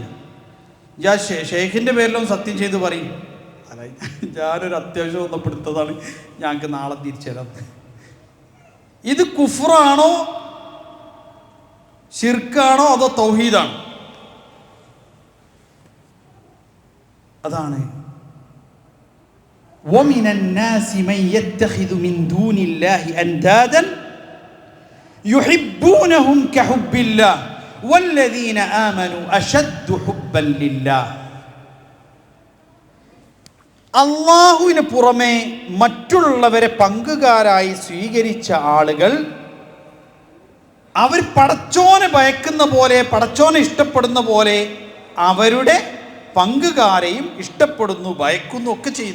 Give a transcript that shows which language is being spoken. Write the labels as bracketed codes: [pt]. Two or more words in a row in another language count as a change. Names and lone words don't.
[ml] ഞാൻ ഷെയ്ഖിൻ്റെ പേരിലൊന്നും സത്യം ചെയ്ത് പറയും, അല്ല ഞാനൊരു അത്യാവശ്യം ഒന്നപ്പെടുത്തതാണ്, ഞങ്ങൾക്ക് നാളെ തിരിച്ചു തരാം. ഇത് കുഫ്റാണോ ശിർക്കാണോ അതോ തൗഹീദാണോ? [ar] അതാണ് وَمِنَ النَّاسِ مَن يَتَّخِذُ مِن دُونِ اللَّهِ أَندَادًا يُحِبُّونَهُمْ كَحُبِّ اللَّهِ وَالَّذِينَ آمَنُوا أَشَدُّ حُبًّا لِلَّهِ. [ml] അള്ളാഹുവിന് പുറമെ മറ്റുള്ളവരെ പങ്കുകാരായി സ്വീകരിച്ച ആളുകൾ അവർ പടച്ചോനെ ഭയക്കുന്ന പോലെ, പടച്ചോനെ ഇഷ്ടപ്പെടുന്ന പോലെ അവരുടെ പങ്കുകാരെയും ഇഷ്ടപ്പെടുന്നു, ഭയക്കുന്നു ഒക്കെ ചെയ്യുന്നു.